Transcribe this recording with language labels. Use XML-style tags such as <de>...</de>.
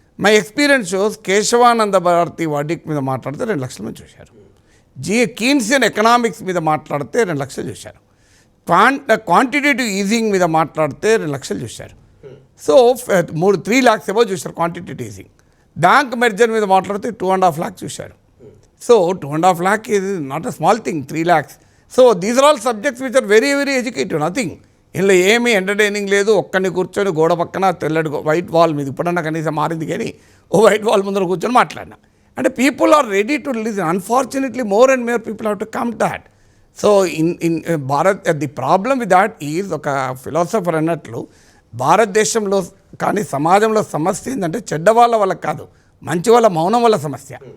<en>my experience shows</en> <te>Kesavananda Bharati verdict మీద మాట్లాడితే 2 లక్షల మంది చూశారు. కీన్సియన్ ఎకనామిక్స్ మీద మాట్లాడితే 2 లక్షలు చూశారు. క్వాంటిటేటివ్ ఈజింగ్ మీద మాట్లాడితే 2 లక్షలు చూశారు. సో 3 lakhs ఏమో చూశారు క్వాంటిటేటివ్ ఈజింగ్. బ్యాంక్ మెర్జర్ మీద మాట్లాడితే 2.5 lakhs చూశారు.</te> <en>So 2.5 lakh is not a small thing, 3 lakhs. So these are all subjects which are very very educative, nothing.</en> <te>ఇందులో ఏమీ ఎంటర్టైనింగ్ లేదు. ఒక్కడిని కూర్చొని గోడ పక్కన తెల్లటి వైట్ వాల్ మీద, ఇప్పుడన్నా కనీసం మారింది కానీ ఓ వైట్ వాల్ ముందర కూర్చొని మాట్లాడినా అంటే</te> <en>People are ready to listen. Unfortunately more and more people have to come that. So in Bharat the problem with that is,</en> <te>ఒక ఫిలాసఫర్ అన్నట్లు భారతదేశంలో కానీ సమాజంలో సమస్య ఏంటంటే చెడ్డవాళ్ళ వల్ల కాదు, మంచి వాళ్ళ మౌనం వల్ల సమస్య.</te>